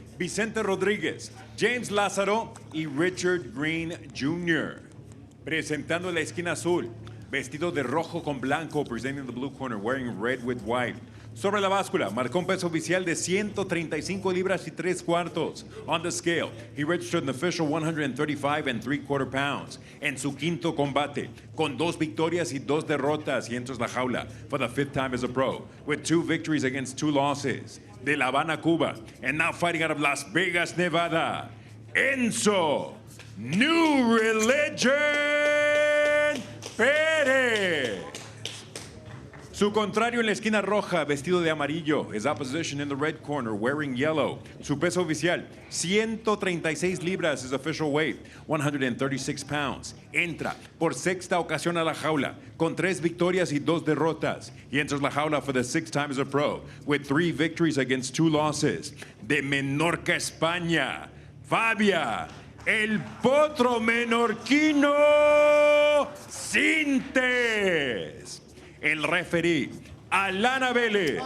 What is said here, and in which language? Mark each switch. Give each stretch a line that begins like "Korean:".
Spanish: Vicente Rodríguez, James Lázaro y Richard Green Jr. Presentando la esquina azul, vestido de rojo con blanco,
English: presenting the blue corner, wearing red with white.
Spanish: Sobre la báscula, marcó un peso oficial de 135 libras y 3 cuartos.
English: On the scale, he registered an official 135 3/4 pounds.
Spanish: En su quinto combate, con 2 victorias y 2 derrotas,
English: he enters la jaula for the 5th time as a pro, with 2 victories against 2 losses. De La Habana, Cuba, and now fighting out of Las Vegas, Nevada, Enzo, New Religion Perez.
Spanish: Su contrario en la esquina roja, vestido de amarillo,
English: his opposition in the red corner, wearing yellow.
Spanish: Su peso oficial, 136 libras,
English: his official weight, 136 pounds.
Spanish: Entra por 6ª ocasión a la jaula, con 3 victorias y 2 derrotas.
English: He enters la jaula for the 6th time as a pro, with 3 victories against 2 losses.
Spanish: De Menorca, España, Fabia, el potro menorquino, Sintes. El referee, Alana Vélez.